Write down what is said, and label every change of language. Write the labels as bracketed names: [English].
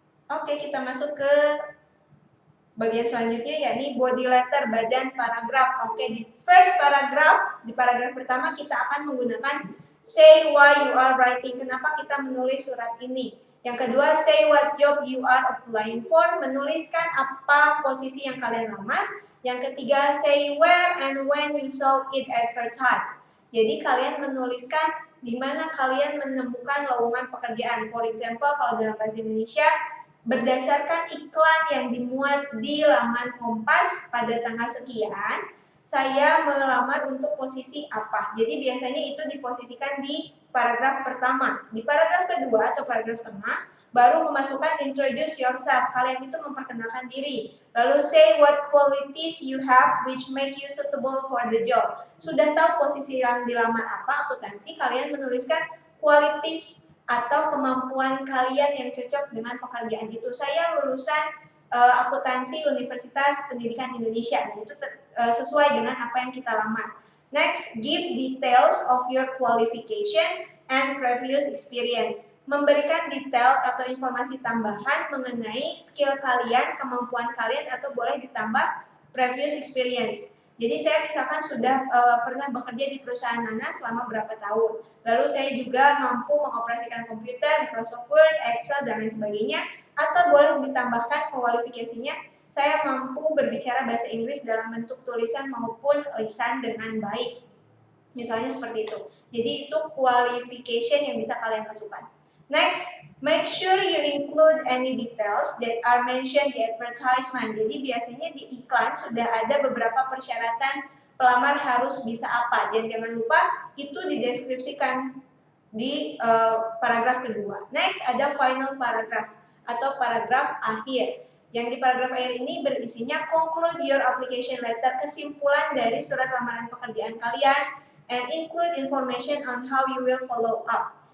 [Indonesian] Oke, kita masuk ke bagian selanjutnya, yakni body letter, badan paragraf. Oke, di first paragraph, di paragraf pertama kita akan menggunakan [English] say why you are writing. [Indonesian] Kenapa kita menulis surat ini? Yang kedua, [English] say what job you are applying for. [Indonesian] Menuliskan apa posisi yang kalian lamar. [English] Yang ketiga, say where and when you saw it advertised. [Indonesian] Jadi kalian menuliskan di mana kalian menemukan lowongan pekerjaan. [English] For example, [Indonesian] kalau dalam bahasa Indonesia, berdasarkan iklan yang dimuat di laman Kompas pada tanggal sekian, saya melamar untuk posisi apa. Jadi biasanya itu diposisikan di paragraf pertama. Di paragraf kedua atau paragraf tengah, baru memasukkan introduce yourself. Kalian itu memperkenalkan diri. [English] Lalu say what qualities you have which make you suitable for the job. [Indonesian] Sudah tahu posisi yang dilamar apa, akuntansi, kalian menuliskan qualities atau kemampuan kalian yang cocok dengan pekerjaan itu. Saya lulusan akuntansi Universitas Pendidikan Indonesia. Nah, itu sesuai dengan apa yang kita lamar. [English] Next, give details of your qualification and previous experience. [Indonesian] Memberikan detail atau informasi tambahan mengenai skill kalian, kemampuan kalian, atau boleh ditambah previous experience. Jadi saya misalkan sudah pernah bekerja di perusahaan mana selama berapa tahun. Lalu saya juga mampu mengoperasikan komputer, Microsoft Word, Excel, dan lain sebagainya. Atau boleh ditambahkan kualifikasinya, saya mampu berbicara bahasa Inggris dalam bentuk tulisan maupun lisan dengan baik. Misalnya seperti itu. Jadi itu qualification yang bisa kalian masukkan. [English] Next, make sure you include any details that are mentioned di advertisement. [Indonesian] Jadi biasanya di iklan sudah ada beberapa persyaratan pelamar harus bisa apa. Dan jangan lupa itu dideskripsikan di paragraf kedua. Next, ada final paragraph atau paragraf akhir. Yang di paragraf akhir ini berisinya [English] conclude your application letter, [Indonesian] kesimpulan dari surat lamaran pekerjaan kalian, [English] and include information on how you will follow up.